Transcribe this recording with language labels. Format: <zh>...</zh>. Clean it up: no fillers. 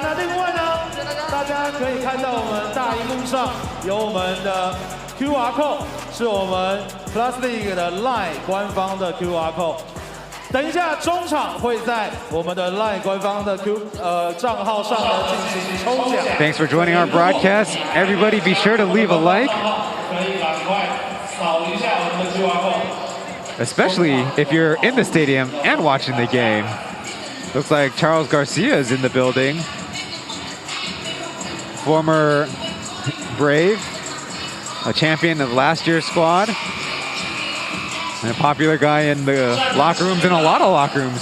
<zh>那另外呢，大家可以看到我们大荧幕上有我们的 QR code， 是我们 P.LEAGUE 的 LINE 官方的 QR code。等一下中场会在我们的 LINE 官方的账号上呢进行抽奖。</zh> <en>Thanks for joining our broadcast. Everybody, be sure to leave a like.</en> <zh>可以赶快扫一下我们的 QR code。</zh> <en>Especially if you're in the stadium and watching the game. Looks like Charles Garcia is in the building. Former Brave, a champion of last year's squad. And a popular guy in the locker rooms, in a lot of locker rooms.</en>